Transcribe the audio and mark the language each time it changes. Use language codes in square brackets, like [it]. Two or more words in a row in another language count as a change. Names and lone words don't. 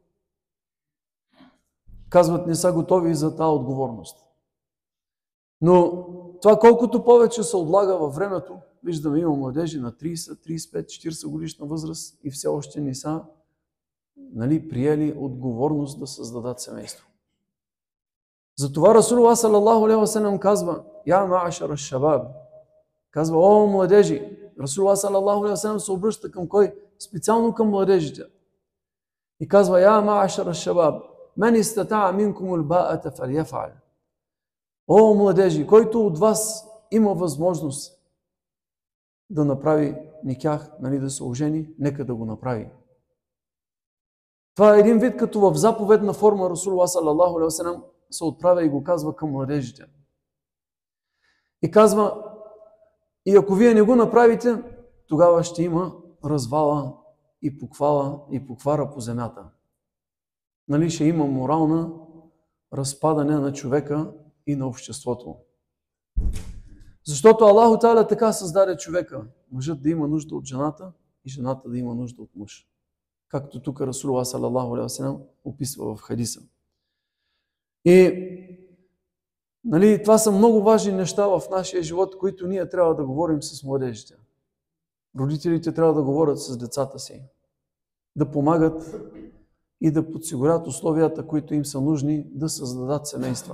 [bg] Казват, не са готови за тази отговорност. Но това колкото повече се отлага във времето, виждаме, има младежи на 30, 35, 40 годишна възраст и все още не са приели отговорност да създадат семейство. [ar] Затова رسول الله صلى الله عليه وسلم казва: "يا معشر الشباب", [bg] казва: "О младежи!" [ar] رسول الله صلى الله عليه وسلم [bg] се обръща към кой? Специално към младежите. И казва: [ar] "يا معشر الشباب, من استطاع منكم الباءة فليفعل." [bg] О младежи, който от вас има възможност да направи никях, да се ожени, нека да го направи. Това е един вид като в заповедна форма [ar] رسول الله صلى الله عليه وسلم [bg] се отправя и го казва към младежите. И казва: "И ако вие не го направите, тогава ще има развала и поквара по земята." Ще има морална разпадане на човека и на обществото. Защото [ar] الله تعالى [bg] така създаде човека. Мъжът да има нужда от жената и жената да има нужда от мъж. Както тук [ar] رسول الله صلى الله عليه وسلم [bg] описва в хадиса. И това са много важни неща в нашия живот, които ние трябва да говорим с младежите. Родителите трябва да говорят с децата си, да помагат и да подсигурят условията, които им са нужни да създадат семейства.